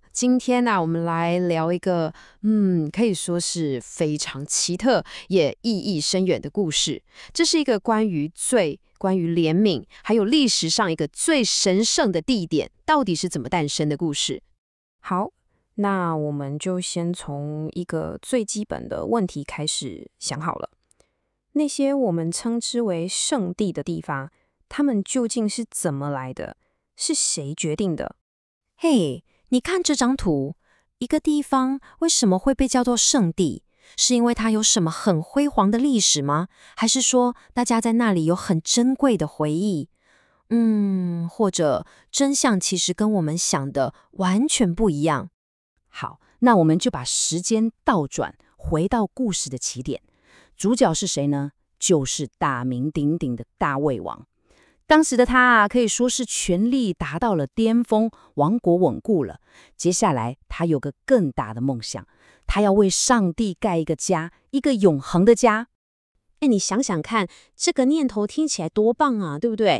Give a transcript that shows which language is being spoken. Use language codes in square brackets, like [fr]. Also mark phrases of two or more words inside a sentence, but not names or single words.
[zh] 今天呢，我們來聊一個，可以說是非常奇特也意義深遠的故事。這是一個關於罪、關於憐憫，還有歷史上一個最神聖的地點到底是怎麼誕生的故事。好，那我們就先從一個最基本的問題開始想好了。那些我們稱之為聖地的地方，它們究竟是怎麼來的？是誰決定的？嘿，你看這張圖，一個地方為什麼會被叫做聖地？是因為它有什麼很輝煌的歷史嗎？還是說大家在那裡有很珍貴的回憶？或者真相其實跟我們想的完全不一樣。好，那我們就把時間倒轉，回到故事的起點。主角是誰呢？就是大名鼎鼎的大衛王。當時的他可以說是權力達到了巔峰，王國穩固了。接下來他有個更大的夢想，他要為上帝蓋一個家，一個永恆的家。你想想看，這個念頭聽起來多棒啊，對不對？